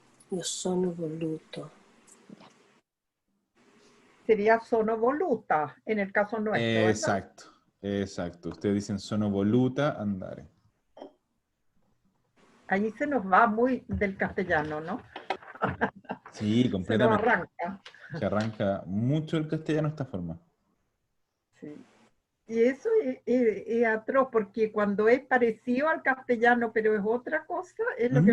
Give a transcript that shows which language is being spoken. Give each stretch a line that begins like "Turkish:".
Italian: Io sono voluto.
Spanish: sería sono voluta en el caso nuestro, ¿verdad? Exacto, exacto. Ustedes dicen
Italian: sono voluta andare.
Spanish: Allí se nos va muy del castellano, ¿no? Sí, Se nos completamente. arranca. Se arranca mucho el castellano de esta forma. Sí. Y eso es atroz, porque cuando es parecido al castellano, pero es otra cosa, es lo que